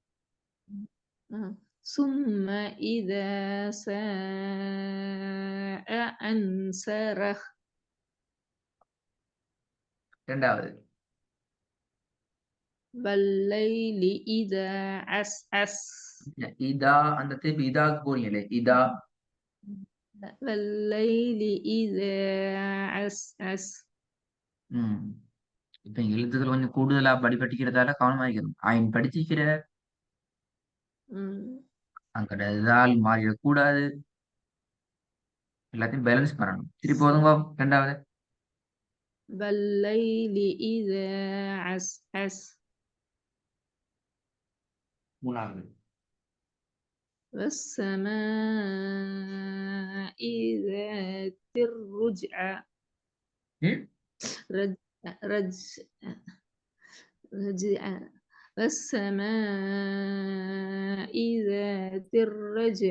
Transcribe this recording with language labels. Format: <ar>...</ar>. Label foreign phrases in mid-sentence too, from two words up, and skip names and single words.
<ar>ثم إذا شاء أنشره</ar> <ta>இரண்டாவது</ta> <ar>والليل إذا عسعس</ar> <ta>இதா அந்த திருப்பி இதாக்கு போறீங்களே இதா</ta> <ar>والليل إذا عسعس</ar> <ta>இப்ப எழுத்துக்கள் கொஞ்சம் கூடுதலா படிக்கிறதால கவனமா இருக்கணும். ஆயின் படிச்சிக்கிற அங்கட இதால் மாறிடக்கூடாது. எல்லாத்தையும் பேலன்ஸ் பண்ணணும். திருப்பி போதுங்க ரெண்டாவது</ta> <ar>والليل إذا عسعس</ar> <ta>மூணாவது</ta> <ar>والسماء ذات الرجع رجع والسماء ذات الرجع</ar>